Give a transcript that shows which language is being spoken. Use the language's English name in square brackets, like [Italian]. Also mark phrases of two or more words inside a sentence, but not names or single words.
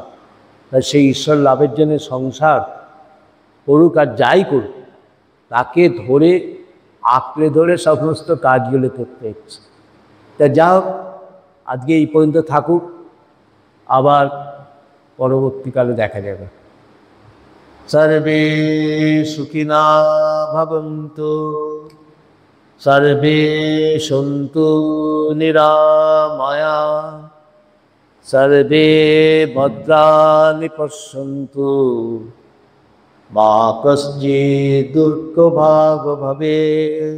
[Bangla] তাই সেই ঈশ্বর লাভের জন্য সংসার করুক আর যাই করুক, তাকে ধরে আঁকড়ে ধরে সমস্ত কাজগুলো করতে হচ্ছে। তা যা হোক, আজকে এই পর্যন্ত থাকুক, আবার পরবর্তীকালে দেখা যাবে। [Sanskrit] সর্বে সুখিনা ভবন্তু, সর্বে সন্তু নিরাময়া, সর্বে ভদ্রাণি পশ্যন্তু, মা কশ্চিৎ দুঃখভাগ ভবেৎ।